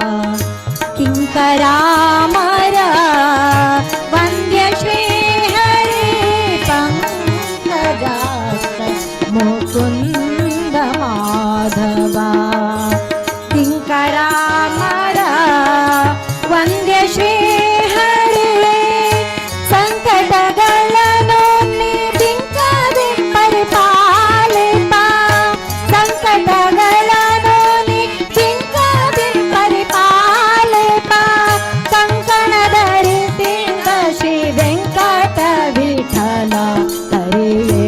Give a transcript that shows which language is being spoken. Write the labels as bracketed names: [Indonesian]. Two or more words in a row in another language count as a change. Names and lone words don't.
[Sanskrit] किंकरामर वंद्य श्री हरि. पंकजाक्ष मुकुंद माधव किंकरामर वंद्य श्री हरि. [Kannada] ಸಂಕಟಗಳನ್ನು ನೀ ಬಿಂಕದೆ ಪರಿಪಾಲಿಪ. ಸಂಕಟಗಳನ್ನು ನೀ ಬಿಂಕದೆ ಪರಿಪಾಲಿಪ. ಕಂಕಣ ಧರಿಸಿದ ಶ್ರೀ ವೆಂಕಟ ವಿಠಲ ಹರಿಯೇ.